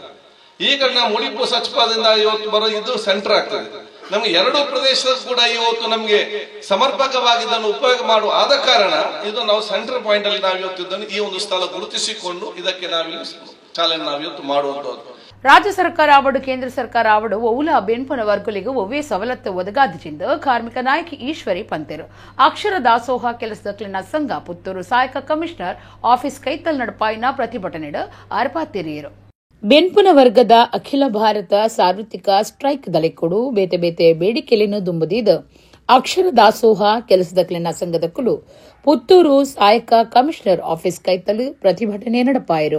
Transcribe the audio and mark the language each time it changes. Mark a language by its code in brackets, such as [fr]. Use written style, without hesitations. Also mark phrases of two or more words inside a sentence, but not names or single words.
[kn] ಈಗ ನಾವು ಮುಡಿಪು ಸಚಿವದಿಂದ ಇವತ್ತು ಬರೋ ಇದು ಸೆಂಟರ್ ಆಗ್ತದೆ. ನಮ್ಗೆ 2 ಪ್ರದೇಶದ ಕೂಡ ಇವತ್ತು ನಮ್ಗೆ ಸಮರ್ಪಕವಾಗಿ ಇದನ್ನು ಉಪಯೋಗ ಮಾಡುವ ಆದ ಕಾರಣ ಇದು ನಾವು [en] center point [kn] ಅಲ್ಲಿ ನಾವು ಇವತ್ತು ಇದನ್ನು ಈ ಒಂದು ಸ್ಥಳ ಗುರುತಿಸಿಕೊಂಡು ಇದಕ್ಕೆ ನಾವಿಲ್ಲಿ ಚಾಲನೆ ನಾವು ಇವತ್ತು ಮಾಡುವಂತದ್ದು. [tcy] ರಾಜ್ಯ ಸರ್ಕಾರ ಆವಡು ಕೇಂದ್ರ ಸರ್ಕಾರ ಆವಡು ಒವುಲ ಬೆನ್ಪುನ ವರ್ಗುಲಿಗೂ ಒವ್ವೇ ಸವಲತ್ತು ಒದಗಾದಿಚಿಂದ ಕಾರ್ಮಿಕ ನಾಯಕಿ ಈಶ್ವರಿ ಪಂತೇರು ಅಕ್ಷರ ದಾಸೋಹ ಕೆಲಸದಕ್ಲಿನ ಸಂಘ ಪುತ್ತೂರು ಸಹಾಯಕ [en] Commissioner Office [tcy] ಕೈತಲ್ ನಡಪಾಯಿನ ಪ್ರತಿಭಟನೆ ಅರ್ಪಾತಿರಿಯರು. ಬೆನ್ಪುನ ವರ್ಗದ ಅಖಿಲ ಭಾರತ ಸಾರ್ವತ್ರಿಕ ಸ್ಟ್ರೈಕ್ ದಳೆಕೊಡು ಬೇತೆ ಬೇತೆ ಬೇಡಿಕೆಯನ್ನು ದುಂಬುದಿದ ಅಕ್ಷರ ದಾಸೋಹ ಕೆಲಸದಕ್ಲಿನ ಸಂಘದಕ್ಕಲು ಪುತ್ತೂರು ಸಹಾಯಕ [en] Commissioner Office [tcy] ಕೈತಲ್ ಪ್ರತಿಭಟನೆ ನಡಪಾಯಿರು.